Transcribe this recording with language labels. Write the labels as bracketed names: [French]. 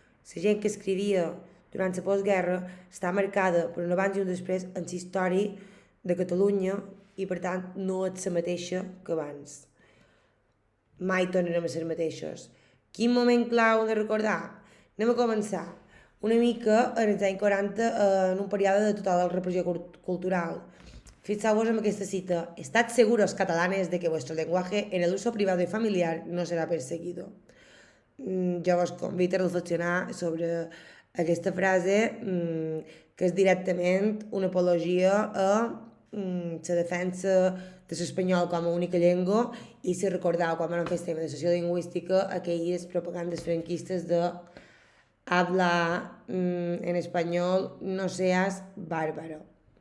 [Catalan] La gent que escrivia durant la postguerra està marcada per un abans i un després en la història de Catalunya i, per tant, no és la mateixa que abans. Mai tornarem a ser mateixos. Quin moment clau hem de recordar? Anem a començar una mica en els anys 40, en un període de total repressió cultural. Fixeu-vos en aquesta cita: [Spanish] «Estad seguros, catalanes, de que vuestro lenguaje en el uso privado y familiar no será perseguido». [Catalan] Jo vos convido a reflexionar sobre aquesta frase, que és directament una apologia a la defensa de l'espanyol com a única llengua i si recordeu quan vam fer el tema de sociolingüística aquelles propagandes franquistes de [Spanish] hablar en espanyol no seas bàrbaro.